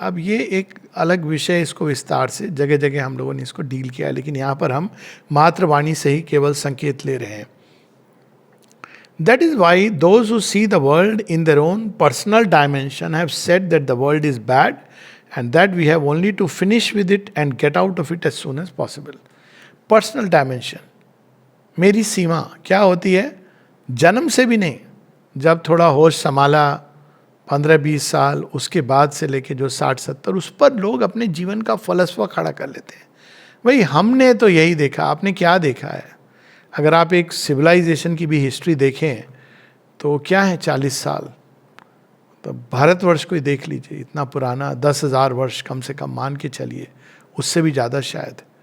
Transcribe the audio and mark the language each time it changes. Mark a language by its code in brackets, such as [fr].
[hi] अब ये एक अलग विषय, इसको विस्तार से जगह जगह हम लोगों ने इसको डील किया है, लेकिन यहाँ पर हम मातृवाणी से ही केवल संकेत ले रहे हैं। [en] That is why those who see the world in their own personal dimension have said that the world is bad and that we have only to finish with it and get out of it as soon as possible. Personal dimension, [hi] मेरी सीमा क्या होती है? जन्म से भी नहीं, जब थोड़ा होश संभाला 15-20 साल, उसके बाद से लेके जो 60-70, उस पर लोग अपने जीवन का फलसफा खड़ा कर लेते हैं। भाई हमने तो यही देखा, आपने क्या देखा है? अगर आप एक सिविलाइजेशन की भी हिस्ट्री देखें तो क्या है 40 साल, तो भारतवर्ष को ही देख लीजिए, इतना पुराना, 10,000 वर्ष कम से कम मान के चलिए, उससे भी ज़्यादा शायद।